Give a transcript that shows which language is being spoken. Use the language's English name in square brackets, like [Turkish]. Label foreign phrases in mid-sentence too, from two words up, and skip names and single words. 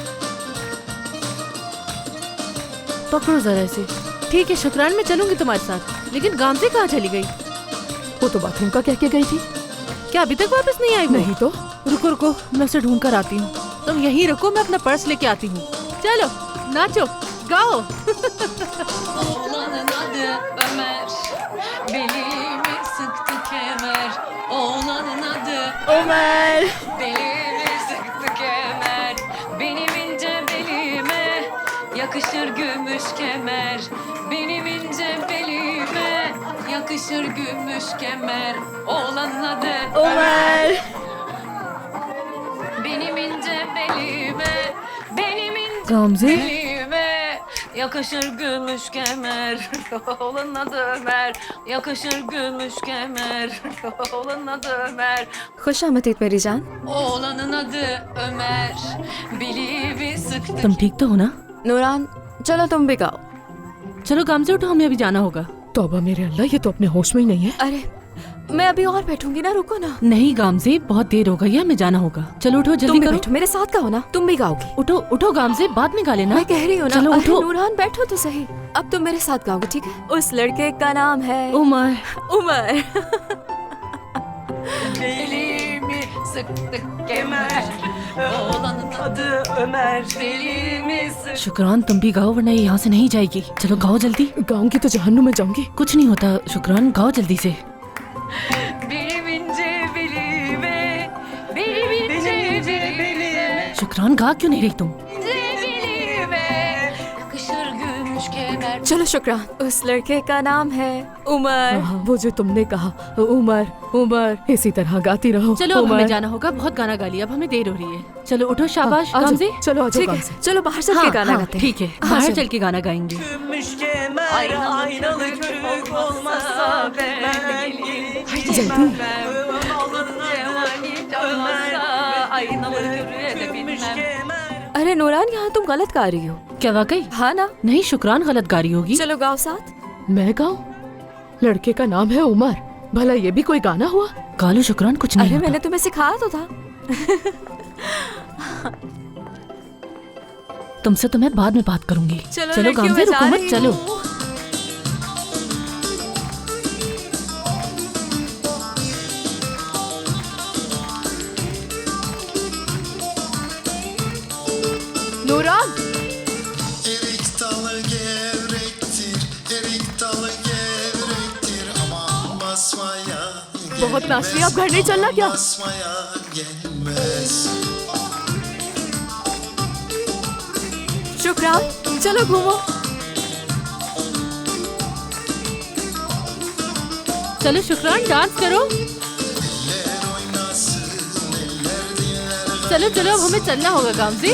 [Hindi] पकड़ो जरा इसे। ठीक है शुक्रान, मैं चलूंगी तुम्हारे साथ, लेकिन गामजे कहाँ चली गई? वो तो बाथरूम का कह के गई थी। क्या अभी तक वापस नहीं आई वो? नहीं तो। रुको रुको, मैं उसे ढूंढ कर आती हूँ। तुम यहीं रुको, मैं अपना पर्स लेके आती हूँ। चलो नाचो गाओ। [Turkish] Oğlanın adı Ömer, belimi sıktı kemer. Oğlanın adı Ömer, belimi sıktı kemer. Benim ince belime yakışır gümüş kemer. Benim ince belime yakışır gümüş kemer. Oğlanın adı Ömer, benim ince belime, benim ince गामजे, belime yakışır gümüş kemer. Oğlanın adı Ömer, yakışır gümüş kemer. Oğlanın adı Ömer, [Hindi] खुश आमदीद मेरी जान। [Turkish] oğlanın adı Ömer. Belimi sıktı. [Hindi] तुम ठीक तो हो ना? नूरान चलो तुम भी गाओ। चलो गामजे उठो, हमें अभी जाना होगा। तौबा मेरे अल्लाह, ये तो अपने होश में ही नहीं है। अरे मैं अभी और बैठूंगी ना, रुको ना। नहीं गामजे, बहुत देर हो गई है, हमें जाना होगा। चलो उठो तुम जल्दी भी करो। बैठो, मेरे साथ गाओ ना, तुम भी गाओगी। उठो उठो गामजे, बाद में गा लेना। मैं कह रही हूँ ना। चलो अरे उठो। नूरान बैठो तो सही। अब तुम मेरे साथ गाओगे, ठीक है? उस लड़के का नाम है उमर। उमर। [Turkish] Belimi sıktı kemer. Oğlanın adı Ömer. Belimi sıktı. [Hindi] शुक्रान तुम भी गाओ, वरना ये यहाँ से नहीं जाएगी। चलो गाओ जल्दी। गाऊंगी तो जहन्नुम में जाऊंगी। कुछ नहीं होता शुक्रान, गाओ जल्दी से। [Turkish] Benim ince belime, benim ince belime, [Hindi] शुक्रान गा क्यों नहीं रही तुम? [Turkish] ince belime yakışır gümüş kemer. [Hindi] चलो शुक्रान, उस लड़के का नाम है उमर। हाँ, वो जो तुमने कहा, उमर उमर, इसी तरह गाती रहो। चलो अब उमर। हमें जाना होगा, बहुत गाना गा लिया, अब हमें देर हो रही है। चलो उठो, शाबाश आ जाओ, गामजे। चलो आ जाओ ठीक है, गामजे। चलो बाहर चल के गाना गाते हैं। ठीक है, हाँ, बाहर चलो। चल के गाना गाएंगे। [Turkish] Aynalı kürük olmazsa ben [Hindi] जल्दी। [Turkish] aynalı kürüğe de binmem. [Hindi] अरे नूरान, यहाँ तुम गलत गा रही हो। क्या वाकई? हाँ ना? नहीं शुक्रान, गलत गा रही होगी। चलो गाओ साथ। मैं गाऊं? लड़के का नाम है उमर, भला ये भी कोई गाना हुआ? गा लो शुक्रान, कुछ नहीं अरे होता। मैंने तुम्हें सिखाया तो था। तुमसे तो मैं बाद में बात करूंगी। चलो चलो लड़कियों, गामजे मैं जा रुको मत, रही चलो। हूँ। नूरान, [Turkish] Erik dalı gevrektir, erik dalı gevrektir. Aman basmaya [Hindi] बहुत नाच लिया, अब घर नहीं चलना क्या? [Turkish] basmaya gelmez. [Hindi] शुक्रान चलो घूमो। चलो शुक्रान, डांस करो। चलो चलो, अब हमें चलना होगा गामजे।